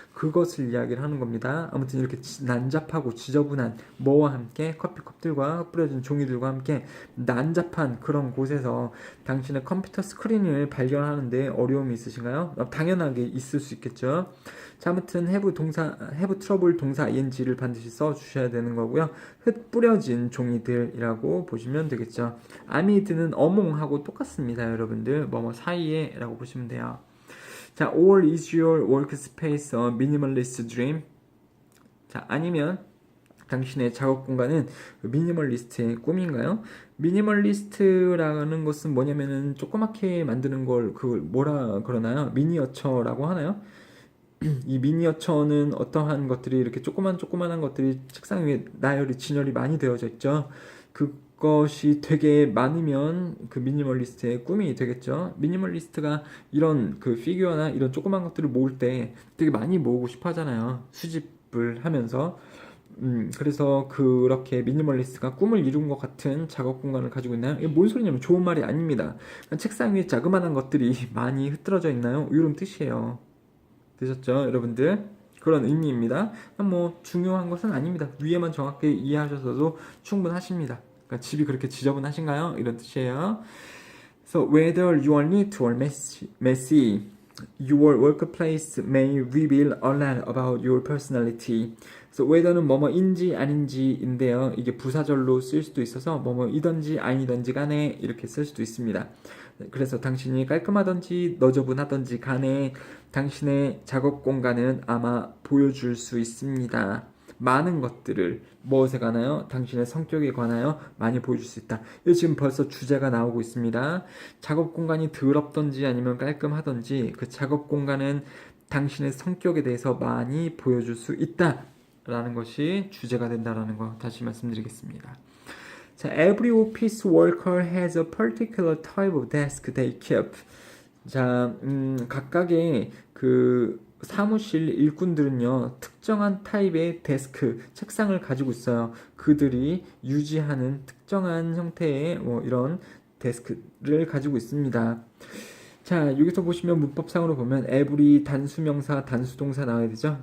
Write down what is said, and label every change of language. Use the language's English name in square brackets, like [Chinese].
[Korean] 그것을 이야기를 하는 겁니다. 아무튼 이렇게 난잡하고 지저분한 뭐와 함께 커피컵들과 뿌려진 종이들과 함께 난잡한 그런 곳에서 당신의 컴퓨터 스크린을 발견하는데 어려움이 있으신가요? 당연하게 있을 수 있겠죠. 자, 아무튼 have trouble 동사 ing를 반드시 써주셔야 되는 거고요. 흙 뿌려진 종이들이라고 보시면 되겠죠. amid는 among하고 똑같습니다, 여러분들. 뭐뭐 사이에 라고 보시면 돼요. [English] 자, or is your workspace a minimalist dream? [Korean] 자, 아니면 당신의 작업 공간은 미니멀리스트의 꿈인가요? 미니멀리스트라는 것은 뭐냐면은 조그맣게 만드는 걸 뭐라 그러나요? 미니어처라고 하나요? 이 미니어처는 어떠한 것들이 이렇게 조그만한 것들이 책상 위에 나열이 진열이 많이 되어져 있죠. 그것이 되게 많으면 미니멀리스트의 꿈이 되겠죠. 미니멀리스트가 이런 피규어나 이런 조그만 것들을 모을 때 되게 많이 모으고 싶어 하잖아요. 수집을 하면서. 그래서 그렇게 미니멀리스트가 꿈을 이룬 것 같은 작업 공간을 가지고 있나요? 이게 뭔 소리냐면 좋은 말이 아닙니다. 책상 위에 자그마한 것들이 많이 흩어져 있나요? 이런 뜻이에요. 되셨죠, 여러분들? 그런 의미입니다. 중요한 것은 아닙니다. 위에만 정확히 이해하셔서도 충분하십니다. 그러니까 집이 그렇게 지저분하신가요? 이런 뜻이에요. [English] So whether you are neat or messy, your workplace may reveal a lot about your personality. [Korean] So whether는 뭐뭐인지 아닌지인데요. 이게 부사절로 쓸 수도 있어서 뭐뭐이든지 아니든지 간에 이렇게 쓸 수도 있습니다. 그래서 당신이 깔끔하든지 너저분하든지 간에 당신의 작업 공간은 아마 보여줄 수 있습니다. 많은 것들을 무엇에 관하여? 당신의 성격에 관하여 많이 보여줄 수 있다. 이거 지금 벌써 주제가 나오고 있습니다. 작업 공간이 더럽든지 아니면 깔끔하든지 그 작업 공간은 당신의 성격에 대해서 많이 보여줄 수 있다 라는 것이 주제가 된다라는 거 다시 말씀드리겠습니다. [English] 자, every office worker has a particular type of desk they keep. [Korean] 자, 각각의 사무실 일꾼들은요, 특정한 타입의 데스크, 책상을 가지고 있어요. 그들이 유지하는 특정한 형태의 뭐 이런 데스크를 가지고 있습니다. 자, 여기서 보시면 문법상으로 보면 every 단수명사, 단수동사 나와야 되죠.